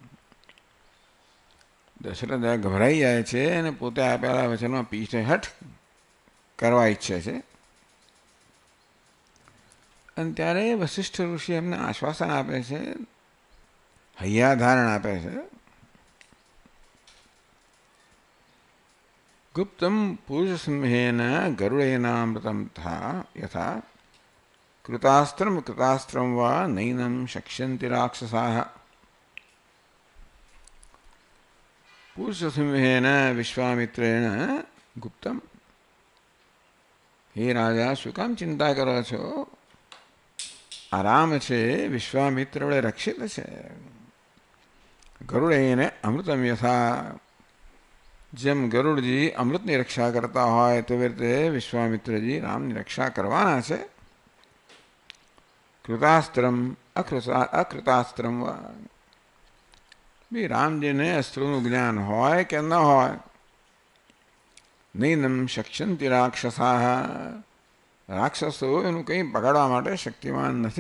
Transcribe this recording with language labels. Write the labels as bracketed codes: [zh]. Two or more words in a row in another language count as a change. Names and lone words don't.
[gu] દશરથ ગભરાઈ જાય છે અને પોતે આપેલા વચનમાં પીછે હટ કરવા ઈચ્છે છે। અને ત્યારે વશિષ્ઠ ઋષિ એમને આશ્વાસન આપે છે, હૈયાધારણ આપે છે। [sa] गुप्तं पुरुषसिंहेन गरुडेनामृतं था यथा कृतास्त्रं वा नैनं शक्ष्यन्ति राक्षसाः। पुरुषसिंहेन विश्वामित्रेण गुप्तं। [gu] હે રાજા શું કામ ચિંતા કરો છો? આરામ છે વિશ્વામિત્ર વડે રક્ષિત છે। [sa] गरुडेन अमृतम यथा [gu] જેમ ગરુડજી અમૃતની રક્ષા કરતા હોય તેવી રીતે વિશ્વામિત્રજી રામની રક્ષા કરવાના છે। [sa] કૃતાસ્ત્રમ અકૃતાસ્ત્રમ [gu] બી રામજીને અસ્ત્રોનું જ્ઞાન હોય કે ન હોય [sa] નૈનમ શક્ષ્યંતિ રાક્ષસાઃ [gu] રાક્ષસો એનું કંઈ પકડવા માટે શક્તિમાન નથી।